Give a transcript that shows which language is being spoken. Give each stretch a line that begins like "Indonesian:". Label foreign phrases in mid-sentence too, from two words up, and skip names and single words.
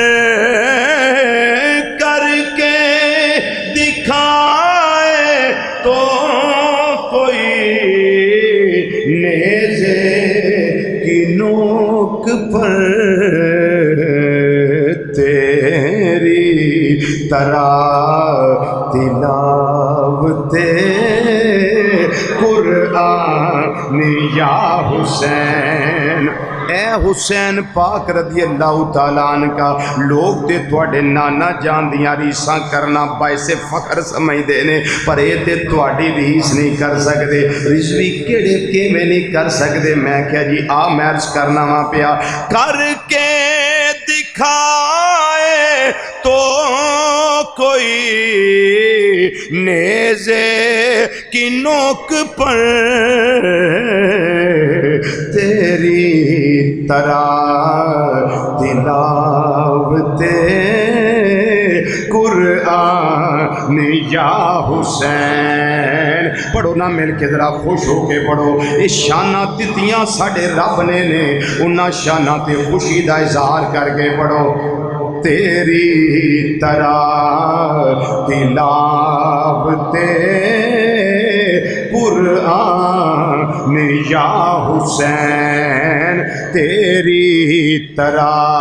Urdu: کر کے دکھائے تو کوئی نیزے کی نوک پر، تیری طرح تلاوت قرآن یا حسین۔
Punjabi: اے حسین پاک رضی اللہ تعالیٰ عنہ کا لوگ تے تواڈے نانا جان دیاں ریساں کرنا باعث فخر سمجھدے نے، پر اے تے تواڈی ریس نہیں کر سکدے، رضوی کیڑے کیویں نہیں کر سکدے۔ میں کہیا جی آ میں عرض کرنا وا پیا،
Urdu: کر کے دکھائے تو کوئی نیزے کی نوک پر، تیری طرح تلاوت قرآن یا حسین۔ پڑھو نا مل کے ذرا خوش ہو کے پڑھو،
Punjabi: یہ شانہ دتیاں ساڑھے رب نے انہاں شانہ تے خوشی دا اظہار کر کے پڑھو،
Urdu: تیری طرح تلاوت قرآن یا حسین، تیری طرح